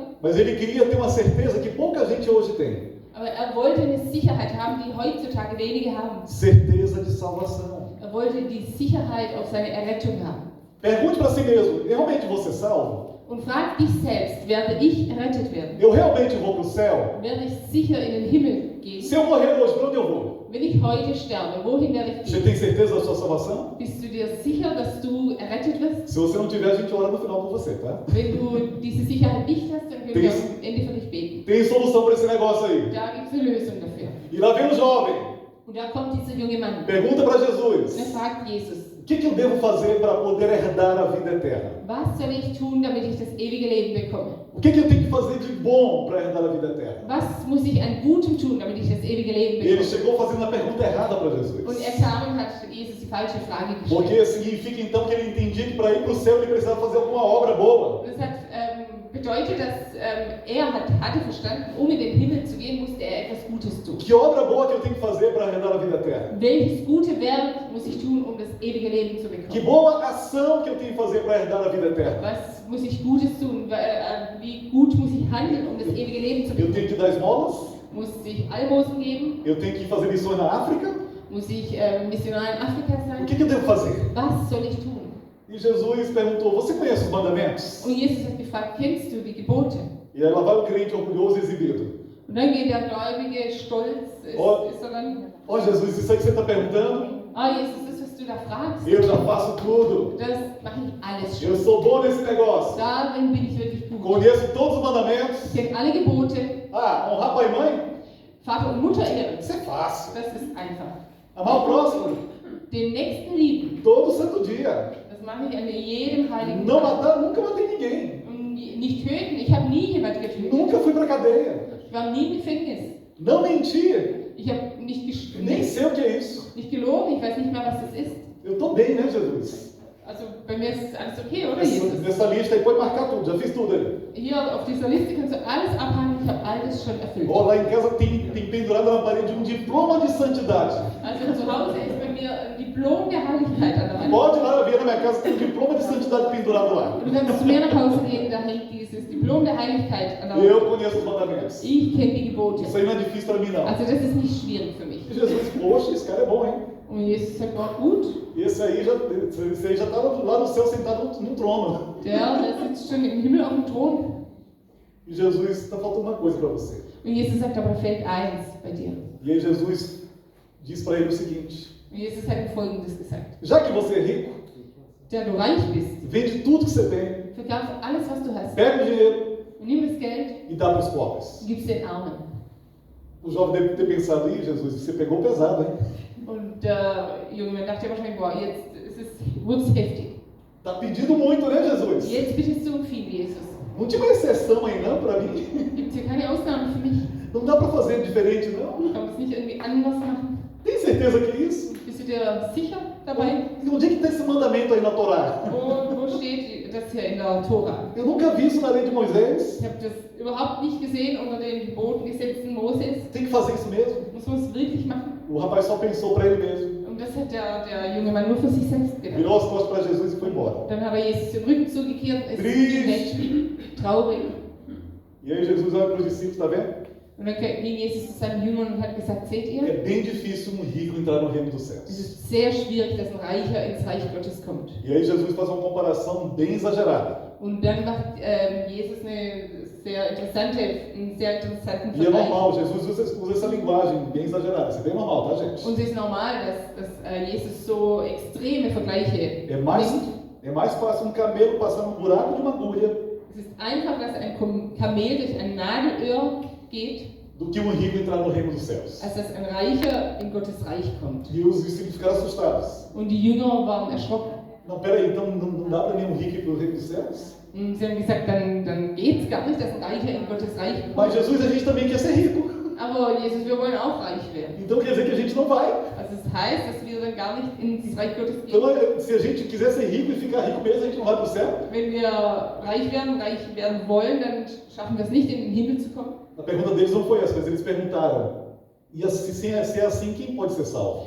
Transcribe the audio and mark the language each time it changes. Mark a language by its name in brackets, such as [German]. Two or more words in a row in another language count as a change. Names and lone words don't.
[Portuguese] Mas ele queria ter uma certeza que pouca gente hoje tem. [German] Aber er wollte eine Sicherheit haben, die heutzutage wenige haben. [Portuguese] Certeza de salvação. [German] Er wollte die Sicherheit auf seine Errettung haben. [Portuguese] Pergunte para si mesmo, eu realmente vou ser salvo? [German] Und frag dich selbst, werde ich errettet werden? [Portuguese] Eu realmente vou para o céu? [German] Werde ich sicher in den Himmel gehen? [Portuguese] Se eu morrer hoje, para onde eu vou? [German] Wenn ich heute sterbe, wohin werde ich [Portuguese] Você [German] gehen? [Portuguese] tem certeza da sua salvação? [German] Bist du dir sicher, dass du errettet wirst? [Portuguese] Se você não tiver, a gente ora no final por você, tá? [German] Wenn du diese Sicherheit nicht hast, dann können wir am Ende für dich beten. [Portuguese] Tem solução para esse negócio aí. [German] Da gibt es eine Lösung dafür. [Portuguese] E lá vem o jovem. [German] Und da kommt dieser junge Mann. [Portuguese] Pergunta para [German] Und er [Portuguese] Jesus. [German] fragt Jesus, [Portuguese] O que eu devo fazer para poder herdar a vida eterna? [German] was soll ich tun, damit ich das ewige Leben bekomme? [Portuguese] O que eu tenho que fazer de bom para herdar a vida eterna? [German] Was muss ich an Gutem tun, damit ich das ewige Leben [Portuguese] Ele [German] bekomme? [Portuguese] chegou fazendo a pergunta errada para [German] Und [Portuguese] Jesus. [German] er kam und hat Jesus die falsche Frage gestellt. [Portuguese] Porque significa então que ele entendia que para ir para o céu ele precisava fazer alguma obra boa. [German] Das hat bedeutet, dass hatte verstanden, um in den Himmel zu gehen, musste er etwas Gutes tun. [Portuguese] Que obra boa que eu tenho que fazer para herdar a vida eterna? [German] Welches gute Werk muss ich tun, um das ewige Leben zu [Portuguese] Que [German] bekommen? [Portuguese] boa ação que eu tenho que fazer para herdar a vida eterna? [German] Was muss ich Gutes tun? Wie gut muss ich handeln, um das ewige Leben zu [Portuguese] Eu [German] bekommen? [Portuguese] tenho que dar esmolas? [German] Muss ich Almosen geben? [Portuguese] Eu tenho que fazer missões na África? [German] Muss ich Missionar in Afrika [Portuguese] O [German] sein? [Portuguese] que eu devo fazer? [German] Was soll ich tun? [Portuguese] E Jesus perguntou, você conhece os mandamentos? [German] Und Jesus hat gefragt, kennst du die Gebote? [Portuguese] E aí lá vai o crente orgulhoso e exibido. [German] Und dann geht der Gläubige stolz, ist er dann, [Portuguese] Ó Jesus, isso aí que você está perguntando, [German] Jesus, das, was du da fragst, [Portuguese] eu já faço tudo. [German] das mache ich alles schon. [Portuguese] Eu sou bom nesse negócio. [German] Darin bin ich wirklich gut. [Portuguese] Conheço todos os mandamentos. [German] Ich kenne alle Gebote, [Portuguese] Ah, honrar pai e mãe? [German] Vater und Mutter ehren. [Portuguese] Isso é fácil. [German] Das ist einfach. [Portuguese] Amar o próximo? [German] Den Nächsten lieben. [Portuguese] todo santo dia. [German] Das mache ich an jedem heiligen [Portuguese] Não [German] Tag. [Portuguese] matar, nunca matei ninguém. [German] Und nicht töten. Ich habe nie jemand getötet. [Portuguese] Nunca fui pra cadeia. [German] Ich war nie im Gefängnis. [Portuguese] Não menti. [German] Ich habe nicht, [Portuguese] Nem sei o que é isso. [German] nicht gelogen. Ich weiß nicht mehr, was das ist. [Portuguese] Eu tô bem, né, Jesus? [German] Also bei mir ist alles okay, oder Jesus? [Portuguese] Nessa lista aí pode marcar tudo, já fiz tudo ali. [German] Hier auf dieser Liste kannst du alles abhandeln. Ich habe alles schon erfüllt. [Portuguese] Ó, lá em casa tem pendurado na parede um diploma de santidade. [German] Also zu Hause ist bei mir ein Diplom der Heiligkeit an der Wand. [Portuguese] Pode ir lá ver na minha casa, tem um diploma de santidade pendurado lá. [German] Und du kannst zu mir nach Hause gehen, da hängt dieses Diplom der Heiligkeit an der [Portuguese] Eu [German] Wand. [Portuguese] conheço os mandamentos. [German] Ich kenne die Gebote. [Portuguese] Isso aí não é difícil pra mim, não. [German] Also das ist nicht schwierig für mich. [Portuguese] E Jesus, poxa, esse cara é bom, hein? [German] Und Jesus sagt, oh, gut, [Portuguese] Esse aí já tá lá no céu sentado num trono. [German] der sitzt schon im Himmel auf dem Thron. [Portuguese] E Jesus, está faltando uma coisa para você. [German] Und Jesus sagt, aber fehlt eins bei dir. [Portuguese] E aí Jesus diz para ele o seguinte: [German] Und Jesus hat ihm Folgendes gesagt. [Portuguese] já que você é rico, [German] Da du reich bist, [Portuguese] vende tudo que você tem, [German] verkauf alles, was du hast. [Portuguese] pega o dinheiro [German] Und nimm das Geld [Portuguese] e dá para os pobres. [German] und gib es den Armen. [Portuguese] O jovem deve ter pensado, ih, Jesus, você pegou pesado, hein? [German] Und der junge Mann dachte wahrscheinlich, boah, jetzt wird es heftig. [Portuguese] Tá pedindo muito, né, Jesus? [German] Jetzt bittest du um viel, Jesus. [Portuguese] Não tinha uma exceção aí não para mim? [German] Gibt es hier keine Ausnahme für mich? [Portuguese] Não dá para fazer diferente, não? [German] Kann man es nicht irgendwie anders machen? [Portuguese] Tem certeza que é isso? [German] Bist du dir sicher dabei? [Portuguese] E onde é que está esse mandamento aí na Torá? [German] Wo steht das hier in der Tora? [Portuguese] Eu nunca vi isso na lei de Moisés. [German] Ich habe das überhaupt nicht gesehen unter den Geboten, Gesetzen Moses. [Portuguese] Tem que fazer isso mesmo? [German] Muss man es wirklich machen? [Portuguese] O rapaz só pensou para ele mesmo. [German] Und das hat der junge Mann nur für sich selbst gedacht. [Portuguese] Virou as costas para Jesus e foi embora. [German] Dann hat er Jesus den Rücken zugekehrt, ist [Portuguese] Triste. [German] hinweg, traurig. [Portuguese] E aí Jesus olha para os discípulos, está vendo? [German] Und dann ging Jesus zu seinen Jüngern und hat gesagt, seht ihr, [Portuguese] É bem difícil um rico entrar no reino dos [German] es [Portuguese] céus. [German] ist sehr schwierig, dass ein Reicher ins Reich Gottes kommt. [Portuguese] E aí Jesus faz uma comparação bem exagerada. [German] Und dann macht Jesus einen sehr interessanten [Portuguese] E é normal, [German] Vergleich. [Portuguese] Jesus usa essa linguagem bem exagerada. Isso é bem normal, tá, gente? [German] Und es ist normal, dass Jesus so extreme Vergleiche [Portuguese] É mais, [German] nimmt. [Portuguese] é mais fácil um camelo passar no buraco de uma agulha [German] Es ist einfach, dass ein Kamel durch ein Nadelöhr geht, [Portuguese] do que um rico entrar no reino dos céus. [German] als dass ein Reicher in Gottes Reich kommt. [Portuguese] E os discípulos ficaram assustados. [German] Und die Jünger waren erschrocken. [Portuguese] Não, peraí, então não dá para nenhum rico ir para o reino dos céus? [German] Und sie haben gesagt, dann geht es gar nicht, dass ein Reicher in Gottes Reich kommt. [Portuguese] Mas Jesus, a gente também quer ser rico. [German] Aber Jesus, wir wollen auch reich werden. [Portuguese] Então quer dizer que a gente não vai. [German] Also das heißt, dass wir dann gar nicht in das Reich Gottes gehen. [Portuguese] Então, se a gente quiser ser rico e ficar rico mesmo, a gente não vai para o céu? [German] Wenn wir reich werden wollen, dann schaffen wir es nicht, in den Himmel zu kommen. [Portuguese] A pergunta deles não foi essa, mas eles perguntaram: e se é assim, quem pode ser salvo?